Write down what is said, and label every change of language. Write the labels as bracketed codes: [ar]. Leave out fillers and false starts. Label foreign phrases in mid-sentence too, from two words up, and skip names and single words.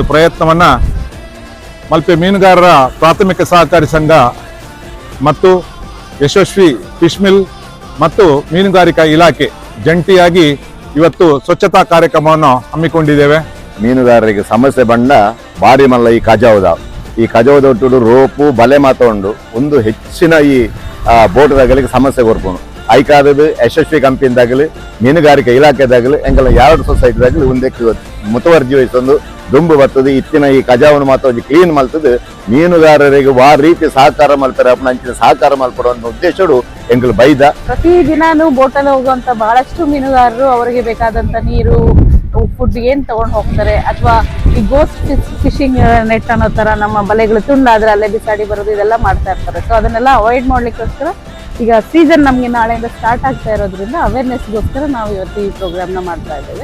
[kn] ಪ್ರಯತ್ನವನ್ನ ಮಲ್ಪೆ ಮೀನುಗಾರರ ಪ್ರಾಥಮಿಕ ಸಹಕಾರಿ ಸಂಘ ಮತ್ತು ಯಶಸ್ವಿ ಫಿಶ್ ಮಿಲ್ ಮತ್ತು ಮೀನುಗಾರಿಕಾ ಇಲಾಖೆ ಜಂಟಿಯಾಗಿ ಇವತ್ತು ಸ್ವಚ್ಛತಾ ಕಾರ್ಯಕ್ರಮವನ್ನು ಹಮ್ಮಿಕೊಂಡಿದ್ದೇವೆ. [tcy] ಮೀನುಗಾರರಿಗೆ ಸಮಸ್ಯೆ ಬಂಡ ಬಾರಿ ಮಲ್ಲ ಈ ಕಜಾವದ ಒಟ್ಟು ರೋಪು ಬಲೆ ಮಾತೊಂಡು ಒಂದು ಹೆಚ್ಚಿನ ಈ ಬೋಟ್ದಾಗಲಿಗೆ ಸಮಸ್ಯೆ ಕೊರ್ಪುಣು ಐಕಾದದು ಯಶಸ್ವಿ ಕಂಪನಿದಾಗಲಿ ಮೀನುಗಾರಿಕೆ ಇಲಾಖೆದಾಗಲಿ ಎಂಗಲ 2 ಸೊಸೈಟಿದಾಗಲಿ ಒಂದೇ ಮುತುವರ್ಜಿ ವಹಿಸೊಂದು ದುಂಬು ಬರ್ತದೆ. ಇತ್ತಿನ ಈ ಕಜಾವನು ಮಾತ್ರ ಕ್ಲೀನ್ ಮಲ್ತದೆ ಮೀನುಗಾರರಿಗೆ ಆ ರೀತಿ ಸಹಕಾರ ಮಲ್ತಾರೆ ಅಂಚಿನ ಸಹಕಾರ ಮಲ್ಪಡೋ ಉದ್ದೇಶಡು ಎಂಗಲು ಬೈದ. [kn] ಪ್ರತಿದಿನಾನು ಬೋಟಲ್ಲಿ ಹೋಗುವಂತ ಬಹಳಷ್ಟು ಮೀನುಗಾರರು ಅವರಿಗೆ ಬೇಕಾದಂತ ನೀರು ಫುಡ್ ಏನ್ ತಗೊಂಡು ಹೋಗ್ತಾರೆ ಅಥವಾ ಈ [en] ghost fishing net [kn] ಅನ್ನೋ ತರ ನಮ್ಮ ಬಲೆಗಳು ತುಂಡಾದ್ರೆ ಅಲ್ಲೇ ಬಿಸಾಡಿ ಬರೋದು ಇದೆಲ್ಲ ಮಾಡ್ತಾ ಇರ್ತಾರೆ. ಸೊ ಅದನ್ನೆಲ್ಲ ಅವಾಯ್ಡ್ ಮಾಡ್ಲಿಕ್ಕೋಸ್ಕರ ಈಗ ಸೀಸನ್ ನಮ್ಗೆ ನಾಳೆಯಿಂದ ಸ್ಟಾರ್ಟ್ ಆಗ್ತಾ ಇರೋದ್ರಿಂದ ಅವೇರ್ನೆಸ್ಗೋಸ್ಕರ ನಾವು ಇವತ್ತು ಈ ಪ್ರೋಗ್ರಾಮ್ ನ ಮಾಡ್ತಾ ಇದ್ದೇವೆ.